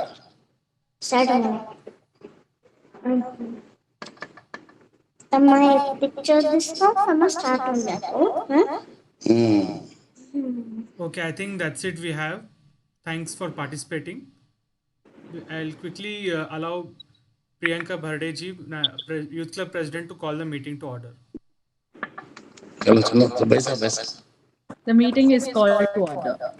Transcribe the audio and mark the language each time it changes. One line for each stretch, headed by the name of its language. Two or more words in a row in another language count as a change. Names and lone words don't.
English: Start. My picture this stuff. I'm start on that. Huh? Okay, I think that's it. We have. Thanks for participating. I'll quickly allow Priyanka Bhardeji, Youth Club President, to call the meeting to order.
Hindi: चलो चलो तो बैसा बैसा.
English: The meeting is called to order.